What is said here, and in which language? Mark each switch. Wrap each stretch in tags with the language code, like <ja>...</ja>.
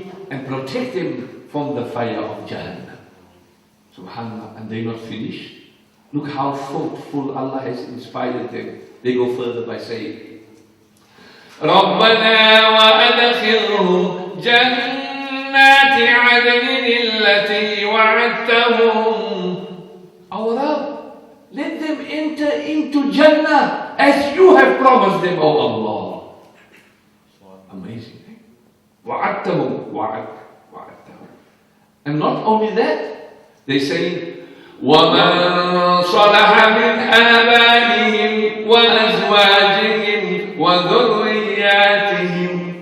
<en>And protect them from the fire of Jahannam. Subhanallah. And they're not finished. Look how thoughtful Allah has inspired them. They go further by saying,</en> <ar>ربنا وأدخلهم جنات عدن التي وعدتهم.</ar> <en>Our Rabb, let them enter into Jannah as you have promised them, O Allah.</en> <ar>Amazing. وعدتهم وعدتهم.</ar> <en>And not only that, they say,</en> <ar>ومن صلح من آبائهم وأزواجهم وذرياتهم.</ar>